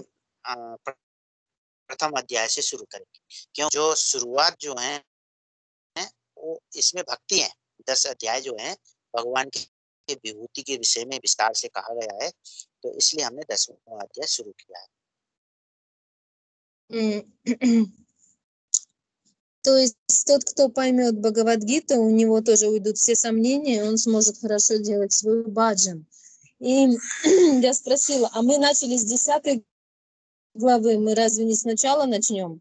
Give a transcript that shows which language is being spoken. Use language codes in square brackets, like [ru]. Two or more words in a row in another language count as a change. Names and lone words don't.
[hi] है। प्रथम अध्याय से शुरू करेंगे, क्यों जो शुरुआत जो है वो इसमें भक्ति है। 10 अध्याय जो है भगवान की विभूति के विषय में विस्तार से कहा गया है, तो इसलिए हमने 10वां अध्याय शुरू किया है। [ru] То есть тот, кто поймет Бхагавад-гиту, у него тоже уйдут все сомнения, он сможет хорошо делать свой баджан. И я спросила, а мы начали с 10 главы, мы разве не сначала начнем?